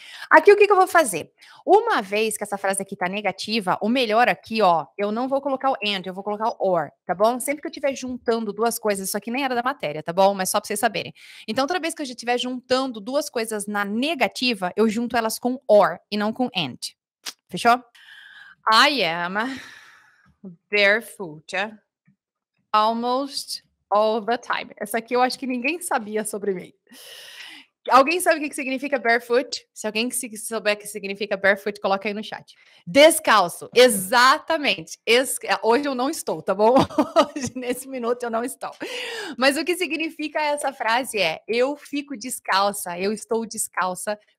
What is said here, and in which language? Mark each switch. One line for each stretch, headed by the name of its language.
Portuguese: Aqui o que eu vou fazer? Uma vez que essa frase aqui tá negativa, o melhor aqui, ó, eu não vou colocar o and, eu vou colocar o or, tá bom? Sempre que eu estiver juntando duas coisas, isso aqui nem era da matéria, tá bom? Mas só pra vocês saberem. Então, toda vez que eu estiver juntando duas coisas na negativa, eu junto elas com or e não com and. Fechou?
English: I am barefoot almost all the time.
Portuguese: Essa aqui eu acho que ninguém sabia sobre mim. Alguém sabe o que significa barefoot? Se alguém souber o que significa barefoot, coloca aí no chat. Descalço, exatamente. Hoje eu não estou, tá bom? Hoje, nesse minuto, eu não estou. Mas o que significa essa frase é: eu fico descalça, eu estou descalça